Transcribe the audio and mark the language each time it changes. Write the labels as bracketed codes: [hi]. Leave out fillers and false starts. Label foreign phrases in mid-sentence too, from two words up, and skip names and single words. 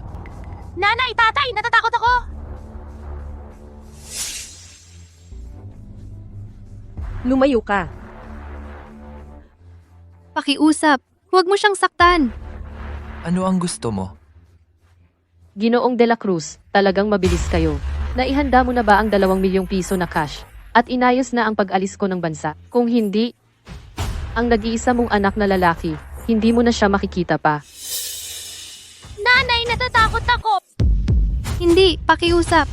[tl] Nanay, tatay, natatakot ako! Lumayo ka. Pakiusap, huwag mo siyang saktan. Ano ang gusto mo? Ginoong de la Cruz, talagang mabilis kayo. Naihanda mo na ba ang 2 milyong piso na cash? At inayos na ang pag-alis ko ng bansa? Kung hindi, ang nag-iisa mong anak na lalaki, hindi mo na siya makikita pa. Nanay, natatakot ako! Hindi, pakiusap.